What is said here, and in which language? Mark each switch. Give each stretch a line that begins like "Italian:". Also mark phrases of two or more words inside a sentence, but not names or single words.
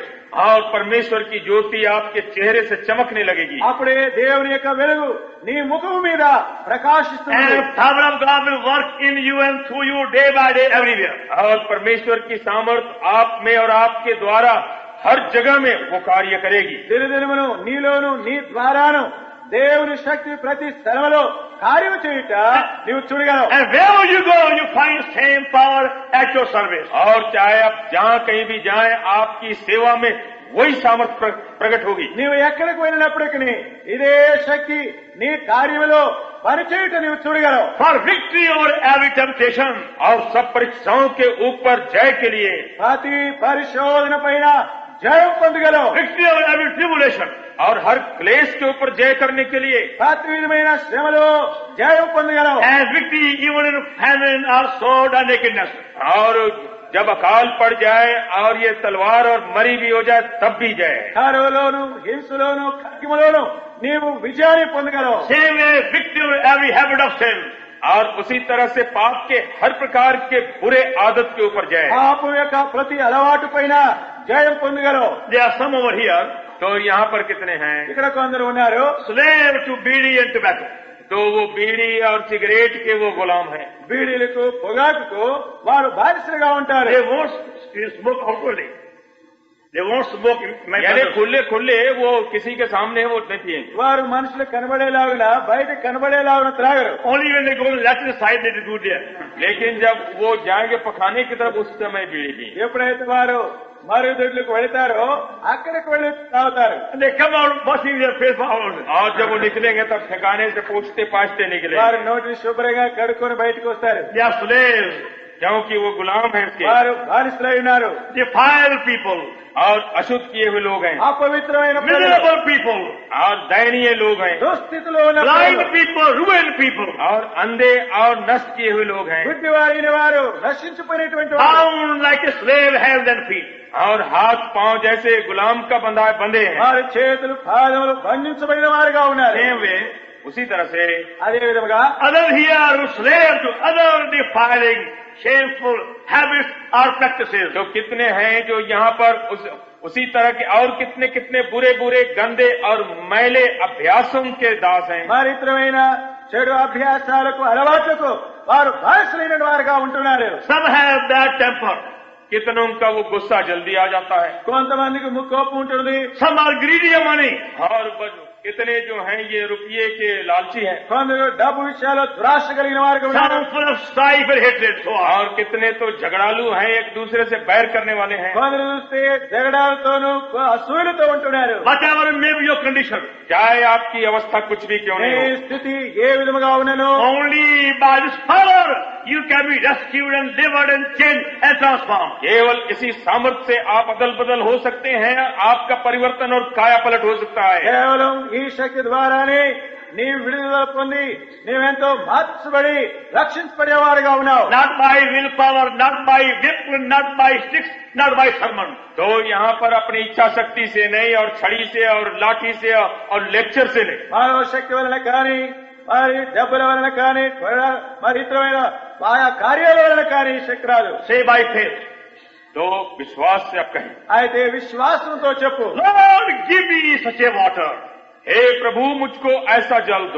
Hindi: और परमेश्वर की ज्योति आपके चेहरे से चमकने लगेगी.
Telugu: అప్పుడే దేవుని యొక్క వెలుగు నీ ముఖము మీద ప్రకాశిస్తుంది.
English: And the power of God will work in you and through you day by day everywhere.
Hindi: और परमेश्वर की सामर्थ आप में और आपके द्वारा हर जगह में वो कार्य करेगी.
Telugu: దినదినమును నీలోను నీ ద్వారాను దేవుని శక్తి ప్రతి స్థలములో కార్యం చేయుట నీవు చూడగలవు.
English: And wherever you go, you find same power at your service.
Hindi: और चाहे आप जहाँ कहीं भी जाएं आपकी सेवा में वही सामर्थ्य प्रकट होगी.
Telugu: నీవు ఎక్కడికి వెళ్ళినప్పటికీ ఇదే శక్తి నీ కార్యములో పనిచేయుట నీవు చూడగలవు.
English: For victory over every temptation.
Hindi: और सब परीक्षाओं के ऊपर जय के लिए
Telugu: ప్రతి పరిశోధన పైన జయం పొందగలవు.
English: Victory over every tribulation.
Hindi: और हर क्लेश के ऊपर जय करने के लिए
Telugu: ప్రతి విధమైన శ్రమలో జయం పొందగలవు.
English: And victory even in famine or sword or nakedness.
Hindi: और जब अकाल पड़ जाए और ये तलवार और मरी भी हो जाए तब भी जय.
Telugu: కరువులోను హింసలోను ఖడ్గములోను నీవు విజయాన్ని పొందగలవు.
English: Same way victory over every habit of sin.
Hindi: और उसी तरह से पाप के हर प्रकार के बुरे आदत के ऊपर जय.
Telugu: పాపం యొక్క ప్రతి అలవాటు పైన జయం పొందగలవు.
English: There are some over here,
Hindi: तो यहाँ पर कितने हैं?
Telugu: ఇక్కడ కొందరు ఉన్నారు
English: slave to beedi and tobacco.
Hindi: तो वो बीड़ी और सिगरेट के वो गुलाम हैं.
Telugu: బీడీలకు పొగాకుకు వారు బానిసలుగా ఉంటారు.
English: They won't smoke outwardly. They won't smoke in my यानी presence.
Hindi: खुले खुले वो किसी के सामने वो नहीं पिएंगे.
Telugu: వారు మనుషులకు కనబడేలాగున బయట కనబడేలాగున త్రాగరు.
English: Only when they go to the latin side they do there.
Hindi: लेकिन जब वो जाएंगे पखाने की तरफ उस समय बीड़ी पिएंगे.
Telugu: ఎప్పుడైతే వారు మరుగుదొడ్లకు వెళతారో అక్కడికి వెళ్ళి తాగుతారు.
English: And they come out washing their face for hours.
Hindi: और जब वो निकलेंगे तब ठिकाने से पूछते पाछते निकले.
Telugu: వారు నోటిని శుభ్రంగా కడుక్కొని బయటకు వస్తారు.
English: They are slaves.
Hindi: क्योंकि वो गुलाम है इसके.
Telugu: వారు బానిసలై ఉన్నారు.
English: Defiled people.
Hindi: और अशुद्ध किए हुए लोग हैं.
Telugu: అపవిత్రమైన ప్రజలు,
English: Miserable people.
Hindi: और दयनीय लोग हैं.
Telugu: దుస్థితిలో ఉన్న
English: Blind
Telugu: ప్రజలు,
English: people. Ruined people.
Hindi: और अंधे और नष्ट किए हुए लोग हैं.
Telugu: గుడ్డివారైన వారు, నశించిపోయినటువంటి వారు,
English: Bound like a slave hands and feet.
Hindi: और हाथ पांव जैसे गुलाम का बंधे हैं.
Telugu: వారి చేతులు పాదములు బంధించబడిన వారుగా ఉన్నారు.
English: Same way.
Hindi: उसी तरह से
Telugu: అదే విధముగా
English: Others here who slave to other defiling, shameful habits or practices.
Hindi: तो कितने हैं जो यहाँ पर उसी तरह के और कितने कितने बुरे बुरे गंदे और मैले अभ्यासों के दास हैं.
Telugu: మరిత్రమైన చెడు అభ్యాసాలకు అలవాట్లకు వారు బానిసలైన వారుగా ఉంటున్నారు.
English: Some have bad temper.
Hindi: कितनों का वो गुस्सा जल्दी आ जाता है.
Telugu: కొంతమందికి కోపం ఉంటుంది.
English: Some are greedy of money.
Hindi: और कितने जो हैं ये रुपये के लालची हैं.
Telugu: కొందరు డబ్బు విషయాల్లో దురాశ కలిగిన వారుగా ఉన్నారు.
English: Some full of strife and hatred. So on.
Hindi: और कितने तो झगड़ालू हैं, एक दूसरे से बैर करने वाले हैं.
Telugu: కొందరు చూస్తే జగడాలతోనూ అసూయలతో ఉంటున్నారు.
English: Whatever may be your condition.
Hindi: चाहे आपकी अवस्था कुछ भी क्यों ఏ नहीं हो,
Telugu: స్థితి ఏ విధముగా ఉన్నను
English: Only by this power you can be rescued and delivered and changed and transformed.
Hindi: केवल इसी सामर्थ्य से आप अदल बदल हो सकते हैं. आपका परिवर्तन और काया पलट हो सकता है.
Telugu: కేవలం ఈ శక్తి ద్వారానే నీవు విడుదల పొంది నీవెంతో మార్చబడి రక్షించబడేవారుగా ఉన్నావు.
English: Not by willpower, not by whip, not by sticks, not by sermon.
Hindi: तो यहाँ पर अपनी इच्छा शक्ति से नहीं, और छड़ी से और लाठी से और लेक्चर से नहीं,
Telugu: మానవ శక్తి వలన కానీ మరి డబ్బుల వలన కానీ మరి ఇతరమైన ఆయా కార్యాల వలన కానీ ఈ శక్తి రాదు.
English: Say by faith.
Hindi: तो विश्वास से आप कहें,
Telugu: అయితే విశ్వాసంతో చెప్పు,
English: Lord, give me such a water.
Hindi: हे प्रभु मुझको ऐसा जल दो